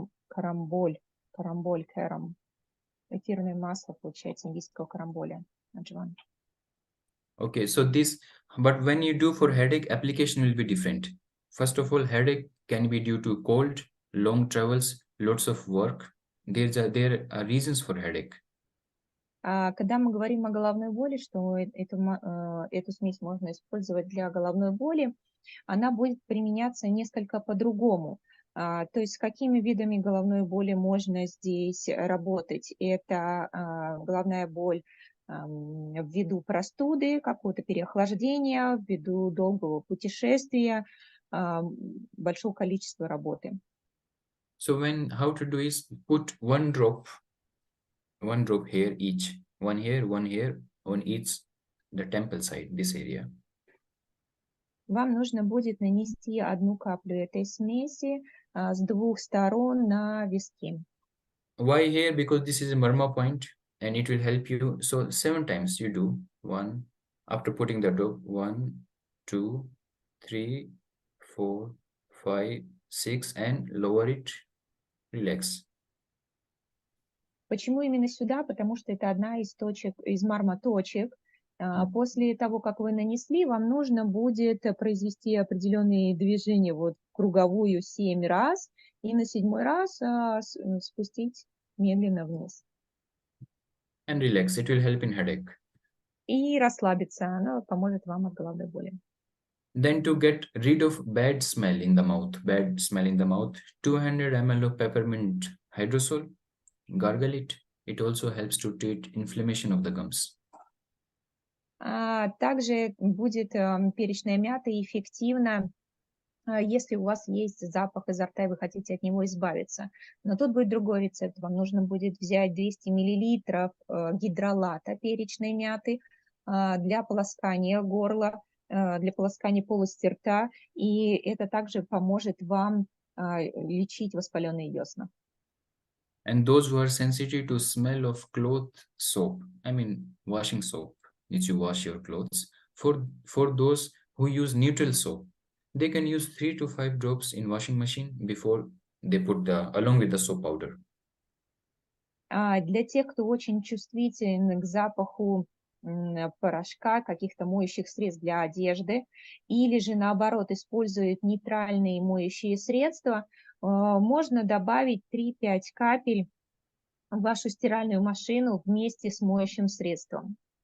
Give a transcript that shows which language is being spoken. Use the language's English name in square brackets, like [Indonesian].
[Russian] Карамболь, кэрам. Эфирное масло, получается, индийского карамболя, аджван. [English] Okay, so this, but when you do for headache, application will be different. First of all, headache can be due to cold, long travels, lots of work. There are reasons for headache. [Russian] Когда мы говорим о головной боли, что эту смесь можно использовать для головной боли, она будет применяться несколько по-другому. То есть с какими видами головной боли можно здесь работать? Это головная боль ввиду простуды, какого-то переохлаждения, ввиду долгого путешествия, большого количества работы. [English] So how to do is put one drop here each, one here on each the temple side, this area. [Russian] Вам нужно будет нанести 1 каплю этой смеси с 2 сторон на виски. [English] Why here? Because this is a marma point and it will help you. So 7 times you do. 1, after putting the drop, 1, 2, 3, 4, 5, 6, and lower it, relax. [Russian] Почему именно сюда? Потому что это одна из точек, из мармоточек. После того, как вы нанесли, вам нужно будет произвести определенные движения вот круговую 7 раз и на 7-й раз спустить медленно вниз. [English] And relax, it will help in headache. [Russian] И расслабиться, оно поможет вам от головной боли. [English] Then to get rid of bad smell in the mouth, 200 ml of peppermint hydrosol, gargle it. It also helps to treat inflammation of the gums. [Russian] Также будет перечная мята эффективна, если у вас есть запах изо рта и вы хотите от него избавиться. Но тут будет другой рецепт. Вам нужно будет взять 200 мл гидролата перечной мяты для полоскания горла, для полоскания полости рта, и это также поможет вам лечить воспаленные десна. [English] And those who are sensitive to smell of cloth soap, I mean washing soap, which you wash your clothes, for those who use neutral soap, they can use 3 to 5 drops in washing machine before they put the along with the soap powder. [Russian] Для тех, кто очень чувствителен к запаху порошка, каких-то моющих средств для одежды, или же наоборот используют нейтральные моющие средства, можно добавить 3-5 капель в вашу стиральную машину вместе с моющим средством.